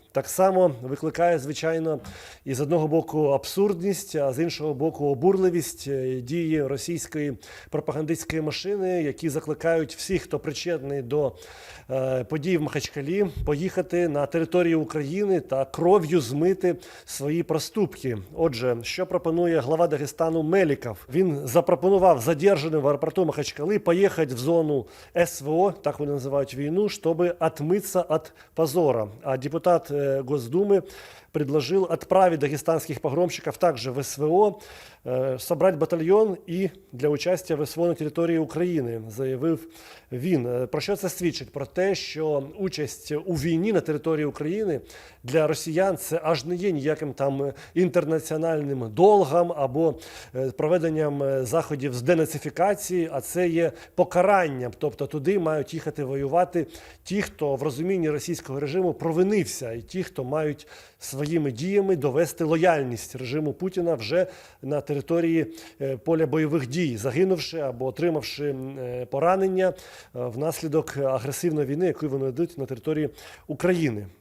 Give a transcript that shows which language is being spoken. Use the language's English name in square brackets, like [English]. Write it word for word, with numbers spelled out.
[Ukrainian] Так само викликає, звичайно, і з одного боку абсурдність, а з іншого боку обурливість е, дії російської пропагандистської машини, які закликають всіх, хто причетний до е, подій в Махачкалі, поїхати на територію України та кров'ю змити свої проступки. Отже, що пропонує глава Дагестану Меліков? Він запропонував задержаним в аеропорту Махачкалы [Russian] поехать в зону СВО, [Ukrainian] так вони називають війну, [Russian] чтобы отмыться от позора. А депутат э, Госдумы предложил отправить дагестанских погромщиков также в СВО, э, собрать батальйон [Ukrainian] і для [Russian] участия в СВО [Ukrainian] на території України, заявив він. Е, Про що це свідчить? Про те, що участь у війні на території України для росіян це аж не є ніяким там е, інтернаціональним долгом або е, проведенням е, заходів з денацифікації, а це є покаранням. Тобто туди мають їхати воювати ті, хто в розумінні російського режиму провинився, і ті, хто мають своїми діями довести лояльність режиму Путіна вже на території е, поля бойових дій, загинувши або отримавши м, е, поранення е, внаслідок агресивної війни, яку вони ведуть на території України.